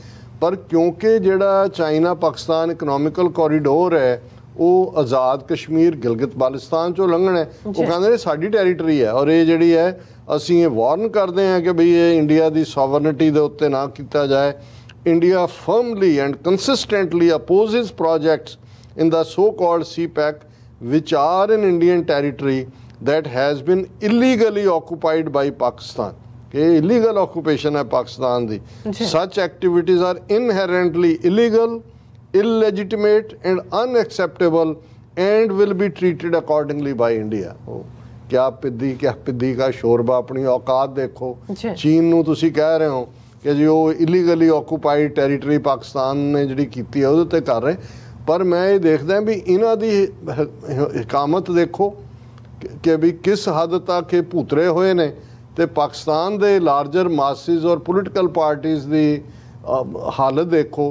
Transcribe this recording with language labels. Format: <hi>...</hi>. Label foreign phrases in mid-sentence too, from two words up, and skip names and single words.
<pa>ਪਰ ਕਿਉਂਕਿ ਜਿਹੜਾ ਚਾਈਨਾ ਪਾਕਿਸਤਾਨ ਇਕਨੋਮਿਕਲ ਕੋਰੀਡੋਰ ਹੈ ਉਹ ਆਜ਼ਾਦ ਕਸ਼ਮੀਰ ਗਿਲਗਿਤ ਬਾਲਟਿਸਤਾਨ 'ਚੋਂ ਲੰਘਣਾ, ਉਹ ਕਹਿੰਦੇ ਨੇ ਸਾਡੀ ਟੈਰੀਟਰੀ ਹੈ, ਔਰ ਇਹ ਜਿਹੜੀ ਹੈ ਅਸੀਂ ਇਹ ਵਾਰਨ ਕਰਦੇ ਹਾਂ ਕਿ ਬਈ ਇਹ ਇੰਡੀਆ ਦੀ ਸੋਵਰਨਿਟੀ ਦੇ ਉੱਤੇ ਨਾ ਕੀਤਾ ਜਾਏ।</pa> <en>India firmly and consistently opposes projects in the so called CPEC which are in Indian territory that has been illegally occupied by Pakistan।</en> <pa>कि</pa> <en>illegal occupation</en> <pa>ਹੈ ਪਾਕਿਸਤਾਨ ਦੀ।</pa> <en>Such activities are inherently illegal, illegitimate and unacceptable and will be treated accordingly by India।</en> <hi>क्या पिद्दी का शोरबा, अपनी औकात देखो।</hi> <pa>चीन ਨੂੰ ਤੁਸੀਂ ਕਹਿ ਰਹੇ ਹੋ ਕਿ ਜੀ ਉਹ</pa> <en>illegally occupied territory</en> <pa>ਪਾਕਿਸਤਾਨ ਨੇ ਜਿਹੜੀ ਕੀਤੀ ਹੈ ਉਹਦੇ ਉੱਤੇ ਕਰ ਰਹੇ, ਪਰ ਮੈਂ ਇਹ ਦੇਖਦਾ ਵੀ ਇਹਨਾਂ ਦੀ ਹਕਾਮਤ ਦੇਖੋ ਕਿ ਵੀ ਕਿਸ ਹੱਦ ਤੱਕ ਇਹ ਭੂਤਰੇ ਹੋਏ ਨੇ, ਤੇ ਪਾਕਿਸਤਾਨ ਦੇ</pa> <en>larger masses</en> <pa>ਔਰ</pa> <en>political parties</en> <pa>ਦੀ ਹਾਲਤ ਦੇਖੋ।</pa>